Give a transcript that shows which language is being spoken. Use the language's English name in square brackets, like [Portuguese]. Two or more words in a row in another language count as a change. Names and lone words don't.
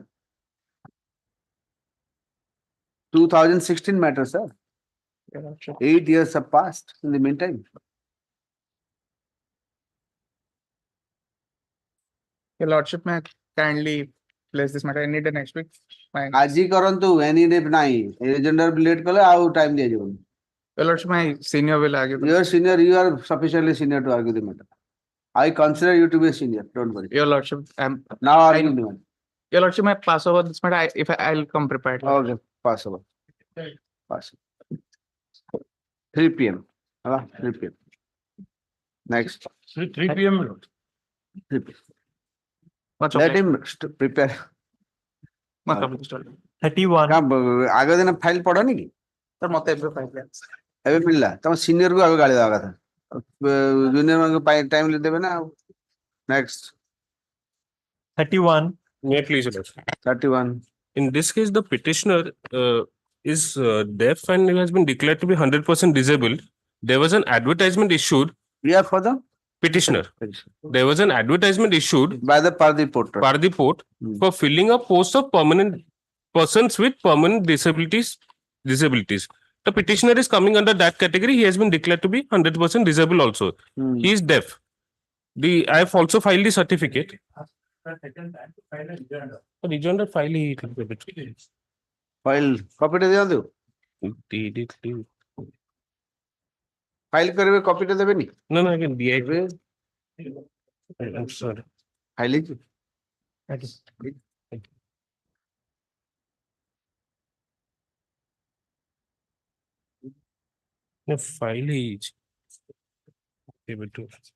[English] 2016 matter, sir. Your Lordship. 8 years have passed in the meantime. Your Lordship, may I kindly place this matter any day next week? My, [Odia] ଆଜି କରନ୍ତୁ [English] any day [Odia] ନାହିଁ [English] agenda late [Odia] କଲେ ଆଉ time ଦିଆଯିବନି. [English] Your Lordship, my senior will argue. You are senior, you are sufficiently senior to argue the matter. I consider you to be a senior, don't worry. Your Lordship, Now argue the matter. Your Lordship, may I pass over this matter? I'll come prepared. Okay, pass over. Pass. 3 p.m. 3 p.m. Next. 3 p.m. 3 p.m. Much Let obliged. him prepare. Much obliged. 31. [Odia] ଆଗ ଦିନ ଫାଇଲ ପଢନି କି? Sir, ମତେ ଏବେ ପାଇଲେ। ଏବେ ମିଳିଲା ତମ ସିନିୟର କୁ ଆଗ ଗାଳି ଦେବା କଥା ଜୁନିୟର ମାନଙ୍କୁ ଟାଇମ ଦେବେ ନା ଆଉ ନେକ୍ସଟ [English] 31. May I please, Your Lordship? 31. In this case, the petitioner is deaf and has been declared to be 100% disabled. There was an advertisement issued. We are for the petitioner. There was an advertisement issued by the Pardi Port for filling a post of permanent persons with permanent disabilities. The petitioner is coming under that category. He has been declared to be 100% disabled also. He is deaf. I have also filed the certificate. Rejoinder file file copy [Odia] ଟେ ଦିଅନ୍ତୁ file କରିବେ copy ଟେ ଦେବେନି [English] No, I can DI. I'm sorry. file is No, file is able to.